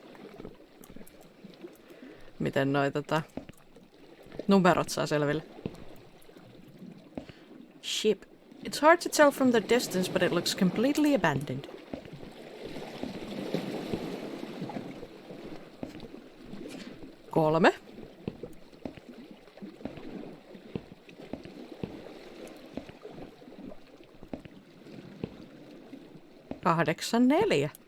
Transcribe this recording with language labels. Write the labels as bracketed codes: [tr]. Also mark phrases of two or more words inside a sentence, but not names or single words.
[fi] Miten noi numerot saa selville. [en] Ship. It's hard to tell from the distance, but it looks completely abandoned. [fi] Kolme. Kahdeksan, neljä.